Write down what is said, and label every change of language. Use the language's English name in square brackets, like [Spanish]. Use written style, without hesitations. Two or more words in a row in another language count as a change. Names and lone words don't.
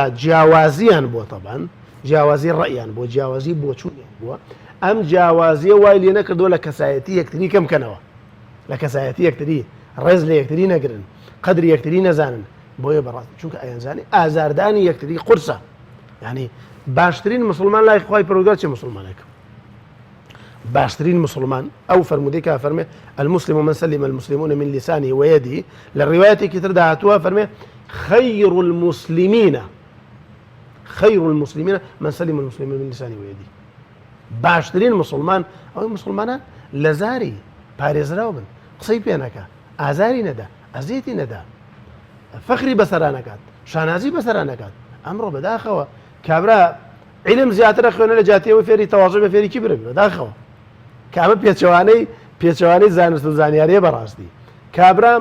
[Central Kurdish] جیاوازیان بۆ تەبەن جیاوازی ڕەئیان بۆ جیاوازی بۆچوونیان بووە ئەم جیاوازیە وای لێ نەکردووە لە کەسایەتی یەکتری کەم بکەنەوە لە کەسایەتی یەکتری ڕێز لە یەکتری نەگرن قەدری یەکتری نەزانن بۆیە بەڕاستی چونکە ئەیانزانی ئازاردانی یەکتری قورسە یعنی باشترین مسلمان لای خوای پەروەردگار چه مسلمانێک باشترین مسلمان ئەو فەرمودەی کە فەرمێ [Arabic] المسلم من سلم المسلمون من لسانه ويده [Central Kurdish] لە ڕیوایەتێکی تردا هاتووە فەرمێ خير [Arabic] المسلمين من سلم المسلمون من لسانه ويده [Central Kurdish] باشترین مسلمان ئەوەی مسلمانان لە زاری پارێزراو بن قسەی پێ نەکا ئازاری نەدا ئەزیەتی نەدا فەخری بەسەرا نەکات شانازی بەسەرا نەکات ئەمڕۆ بەداخەوە کابرا علم زیاترە خوێنە لە جاتیەوە فێری تەواژە بە فێری کیبرن بەداخەوە کامە پێچەوانەی زانست و زانیاریە بەڕاستی کابرام